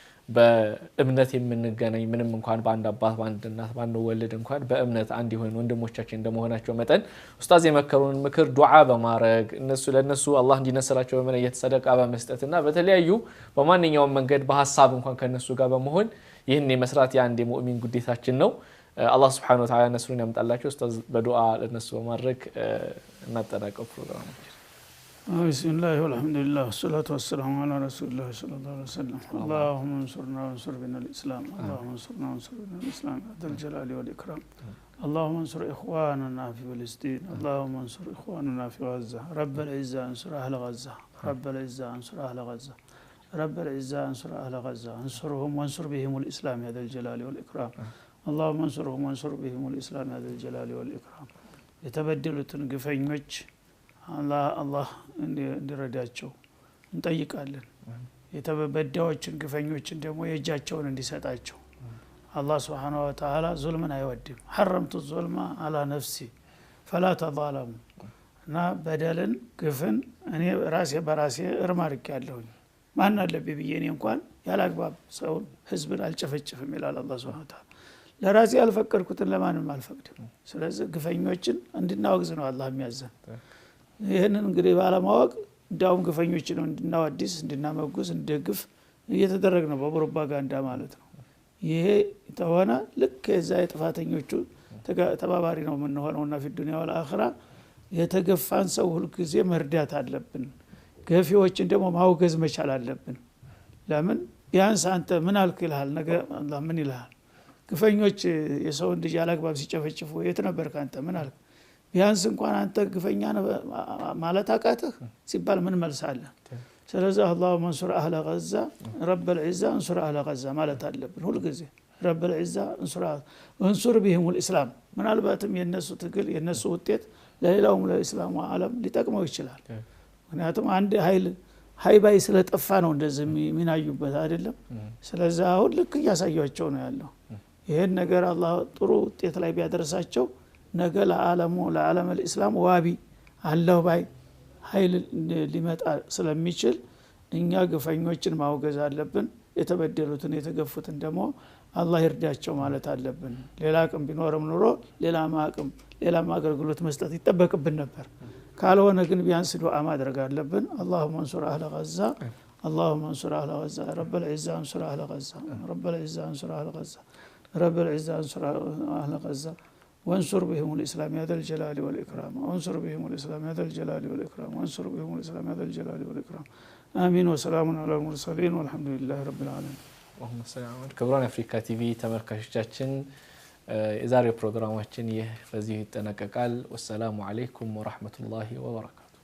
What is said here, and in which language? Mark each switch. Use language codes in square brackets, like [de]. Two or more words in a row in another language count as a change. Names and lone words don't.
[am] በእምነት የምንገናኝ ምንም እንኳን በአንድ አባት በአንድ እናት ባንወለድ እንኳን በእምነት አንድ ይሆን ወንድሞቻችን እንደመሆናቸው መጠን ኡስታዝ የመከሩን ምክር ዱዓ በማድረግ ለነሱ አላህ እንዲነስራቸው በመነየት ሰደቃ በመስጠትና በተለያዩ በማንኛውም መንገድ በሐሳብ እንኳን ከነሱ ጋር በመሆን ይህን የመስራት የአንድ ሙእሚን ግዴታችን ነው አላህ [ar] سبحانه وتعالى [am] ነስሩን ያምጣላችሁ ኡስታዝ በዱዓ ለነሱ በማድረግ እናጠናቀው ፕሮግራማችን [ar] بسم الله والحمد لله والصلاة والسلام على رسول الله صلى الله عليه وسلم اللهم انصرنا وانصر بنا الإسلام اللهم انصرنا وانصر بنا الإسلام ذا الجلال والإكرام اللهم انصر إخواننا في فلسطين اللهم انصر إخواننا في غزة رب العزة انصر أهل غزة رب العزة انصر أهل غزة رب العزة انصر أهل غزة انصرهم وانصر بهم الإسلام ذا الجلال والإكرام اللهم انصرهم وانصر بهم الإسلام ذا الجلال والإكرام يتبدلوا تنقفين [am] አላህ እንዲረዳቸው እንጠይቃለን የተበደዎችን ግፈኞችን ደግሞ የእጃቸውን እንዲሰጣቸው አላህ [ar] سبحانه وتعالى [am] ዙልምን አይወድም [ar] حرمت الظلم على نفسي فلا [am] تظالموا እና በደልን ግፍን እኔ ራሴ በራሴ እርማርክ ያለሁኝ ማን አለብኝ ብዬ እኔ እንኳን ያላግባብ ሰው ህዝብን አልጨፈጭፍም ይላል አላህ [ar] سبحانه وتعالى [am] ለራሴ ያልፈቀድኩትን ለማንም አልፈቅድም ስለዚህ ግፈኞችን እንድናወግዝ ነው አላህ የሚያዘን ይሄንን እንግዲህ ባለማወቅ ዳውም ግፈኞችን እንድናወድስ እንድናመጉስ እንደግፍ እየተደረገ ነው በፕሮፓጋንዳ ማለት ነው ይሄ ተሆነ ልክ የዛ የጥፋተኞቹ ተባባሪ ነው ምን ሆነውና [ar] في الدنيا والآخرة [am] የተገፋን ሰው ሁሉ ጊዜ መርዳት አለብን ገፊዎችን ደግሞ ማውገዝ መቻል አለብን ለምን ቢያንስ አንተ ምን አልክ ይልሃል ነገ አላህ ምን ይልሃል ግፈኞች የሰው ልጅ ያላግባብ ሲጨፈጭፉ የት ነበርክ አንተ ምን አልክ ቢያንስ እንኳን አንተ ግፈኛ ማለት አቃተህ ሲባል ምን መልሳለህ ስለዚህ [ar] اللهم انصر اهل غزه رب العزه انصر اهل غزه [am] ማለት አለብን ሁሉ ጊዜ [ar] رب العزه انصر بهم الاسلام [am] ምናልባትም የነሱ ትግል የነሱ ውጤት ለሌላውም ለእስላሙ ዓለም ሊጠቅመው ይችላል ምክንያቱም አንድ ሃይባይ ስለጠፋ ነው እንደዚህ ሚናዩበት አይደለም ስለዚህ አሁን ልክ ያሳያቸው ነው ያለው ይሄን ነገር አላህ ጥሩ ውጤት ላይ ቢያደርሳቸው ነገ ለዓለም الاسلام ዋቢ አላህ ባይ ኃይል ሊመጣ ስለሚችል እኛ ግፈኞችን ማውገዝ አለብን የተበደሉትን የተገፉትን ደግሞ አላህ ይርዳቸው ማለት አለብን ሌላ አቅም ቢኖርም ኑሮ ሌላም አገልግሎት መስጠት ይጠበቅብን ነበር ካልሆነ ግን ቢያንስ ዱዓ ማድረግ አለብን [ar] اللهم انصر اهل غزه اللهم انصر اهل غزه رب العزه انصر اهل غزه رب العزه انصر اهل غزه رب العزه انصر اهل غزه وانصر بهم الاسلام يا ذا الجلال والاكرام وانصر بهم الاسلام يا ذا الجلال والاكرام وانصر بهم الاسلام يا ذا الجلال والاكرام امين وسلام على المرسلين والحمد لله رب العالمين اللهم صل على محمد [am] ክቡራን አፍሪካ ቲቪ ተመልካቾቻችን የዛሬው ፕሮግራማችን ይህ በዚህ ይጠናቀቃል [ar] والسلام عليكم ورحمة الله وبركاته